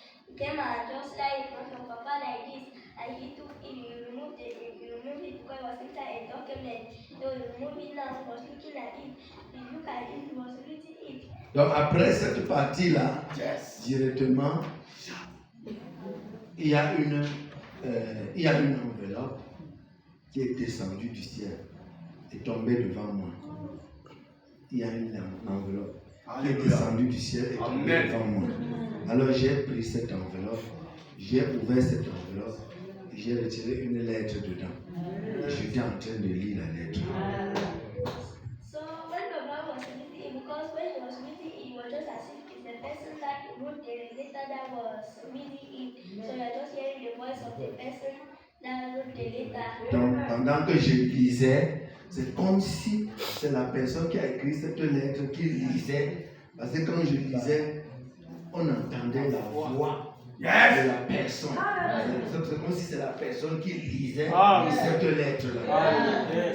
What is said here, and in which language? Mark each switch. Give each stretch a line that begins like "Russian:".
English: He came and just like in front of Papa like this, and he took him, he removed it because it document. He was moving now, he was looking at it. He looked at it, he was reading it.
French: Donc après cette partie-là, directement, il y a une enveloppe qui est descendue du ciel et tombée devant moi. Il y a une enveloppe qui est descendue du ciel et tombée devant moi. Alors j'ai pris cette enveloppe, j'ai ouvert cette enveloppe et j'ai retiré une lettre dedans. Et j'étais en train de lire la lettre.
English: So when Baba was reading, because when he was reading, it was just as if it's the person that wrote the letter that was reading it. So you're just hearing the voice of the person that wrote the letter.
French: Donc pendant que je lisais, c'est comme si c'est la personne qui a écrit cette lettre qui lisait. Parce que quand je lisais, on entendait la voix de la personne. C'est comme si c'est la personne qui lisait cette lettre-là.